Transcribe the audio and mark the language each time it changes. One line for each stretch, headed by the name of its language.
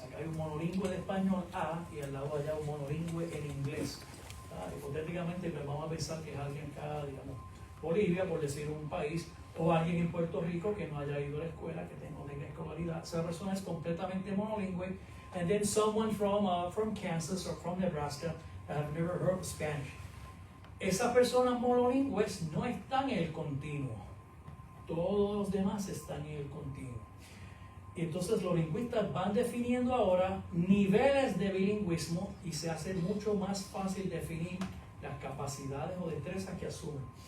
Spanish: Acá hay un monolingüe de español A y al lado allá un monolingüe en inglés. Hipotéticamente pues vamos a pensar que es alguien acá, digamos, Bolivia, por decir un país, o alguien en Puerto Rico que no haya ido a la escuela, que tenga escolaridad. Esa persona es completamente monolingüe.
English: And then someone from Kansas or from Nebraska that have never heard Spanish.
Spanish: Esas personas monolingües no están en el continuo. Todos los demás están en el continuo. Y entonces los lingüistas van definiendo ahora niveles de bilingüismo y se hace mucho más fácil definir las capacidades o destrezas que asumen.